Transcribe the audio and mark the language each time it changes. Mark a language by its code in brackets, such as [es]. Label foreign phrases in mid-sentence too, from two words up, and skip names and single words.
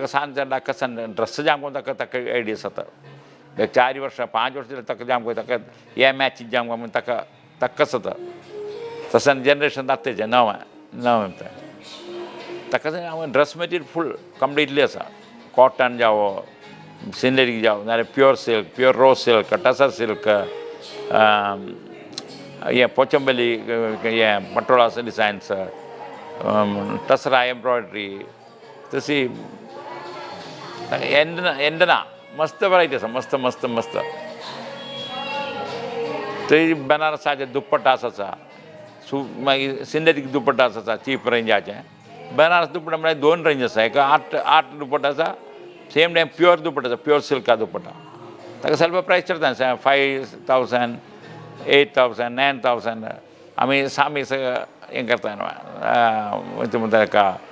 [kok] सांजचेर कसान ड्रेस जाम करून ताका आयडिया जाता एक 4 वर्सां 5 वर्सां जाल्यार ताका जाम ताका हे मॅचीस जाम म्हणून ताका कस जाता तसान जनरेशन जाता तेजें नवें ताका [en] dress material full completely [kok] आसा कॉटन जावो सिंथेटीक जावं नाल्यार [en] pure silk pure raw silk tasar silk [kok] हें पोचंबली हें पटोळा डिजायन्स टसरा एम्ब्रॉयड्री तशी एंड ना मस्त वरायटी आसा मस्त मस्त मस्त थंय बनारसाचे दुप्पटास आसा मागीर सिंथेटीक दुप्पटास आसा चीप रेंजाचे बनारस दुप्पटा म्हळ्यार 2 रेंज आसा एक 8 दुप्पटा आसा [en] same time pure [kok] दुप्पटा आसा प्युअर सिल्का दुप्पटा ताका ಸ್ವಲ್ಪ प्रायस चडटा 5,000 8,000 9,000 आमी सामी हें करता म्हणटा ताका